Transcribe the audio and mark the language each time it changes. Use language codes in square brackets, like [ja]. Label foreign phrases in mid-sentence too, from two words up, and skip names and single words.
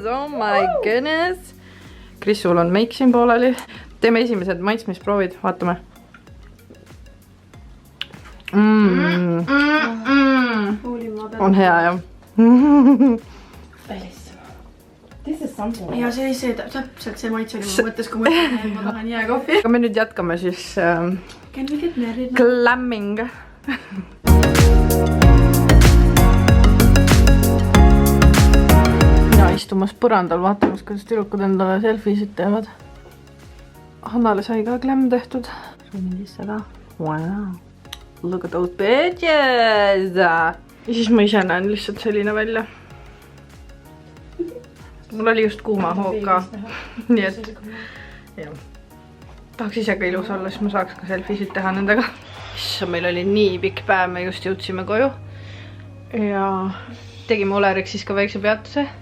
[en] Oh my goodness! [et] Krissul on meik siin pooleli. Teeme esimesed maitsmisproovid, vaatame. On hea, jah. Ja see täpselt see maitse oli mu mõttes, kui ma tahan jääkohvi. Aga me nüüd jätkame siis [en] Can we get married? [et] Glamming. Mina istumas põrandal vaatamas, kuidas tüdrukud endale selfisid teevad. Hannale sai ka glam tehtud. Suunin siis seda. [en] Wow. Look at those bitches! [et] Ja siis ma ise näen lihtsalt selline välja. Mul oli just kuuma hoog ka. Nii et jah. Tahaks ise ka ilus olla, siis ma saaks ka selfisid teha nendega. Meil oli nii pikk päev, me just jõudsime koju ja tegime Oleriks siis ka väikse peatuse.